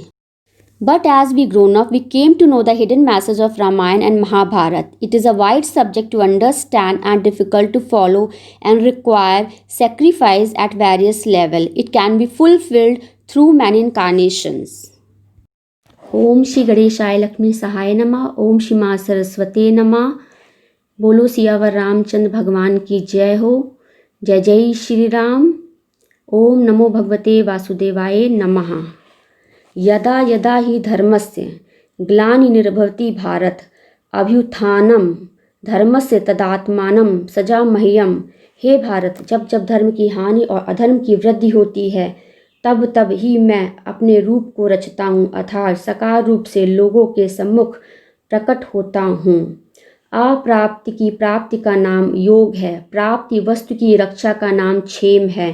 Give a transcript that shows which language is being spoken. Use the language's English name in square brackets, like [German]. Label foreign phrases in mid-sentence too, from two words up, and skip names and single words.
[English] But as we grown up, we came to know the hidden message of Ramayana and Mahabharata. It is a wide subject to understand and difficult to follow and require sacrifice at various levels. It can be fulfilled through many incarnations. [Sanskrit] ओम श्री गणेशाय लक्ष्मी सहाय नमः। ओम श्री माँ सरस्वती नमः। [Hindi] बोलो सियावर रामचंद्र भगवान की जय हो। जय जय श्री राम। [Sanskrit] ओम नमो भगवते वासुदेवाय नमः। यदा यदा हि धर्मस्य ग्लानिर्भवति भारत अभ्युत्थानं धर्मस्य तदात्मानं सृजाम्यहम्। [Hindi] हे भारत, जब जब धर्म की हानि और अधर्म की वृद्धि होती है तब तब ही मैं अपने रूप को रचता हूँ, अर्थात साकार रूप से लोगों के सम्मुख प्रकट होता हूँ। अप्राप्ति की प्राप्ति का नाम योग है, प्राप्ति वस्तु की रक्षा का नाम क्षेम है।